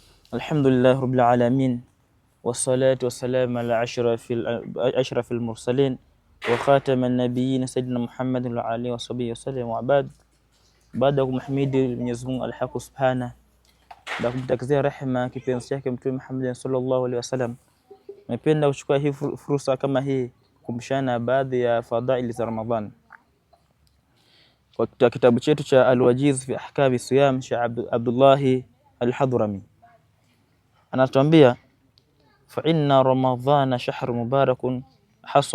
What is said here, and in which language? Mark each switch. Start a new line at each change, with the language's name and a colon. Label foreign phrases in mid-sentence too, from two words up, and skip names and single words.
Arabic: الحمد لله رب العالمين والصلاة والسلام على أشرف المرسلين وخاتم النبيين سيدنا محمد وعلى آله وصحبه وسلم وبعد.
Swahili: Baada ya kumhimidi Mwenyezi Mungu Al-Haq Subhanahu na kumtakizia rehema kipenzi chake Mtume Muhammad
Arabic: صلى الله عليه وسلم,
Swahili: napenda kuchukua hii fursa kama hii kumshana baadhi ya fadhaili za Ramadhan. Kwa kitabu chetu cha Al-Wajiz fi Ahkam Siyam cha Abdullah Al-Hadrami anatuambia
Arabic: فإن رمضان شهر مبارك
Swahili: hasa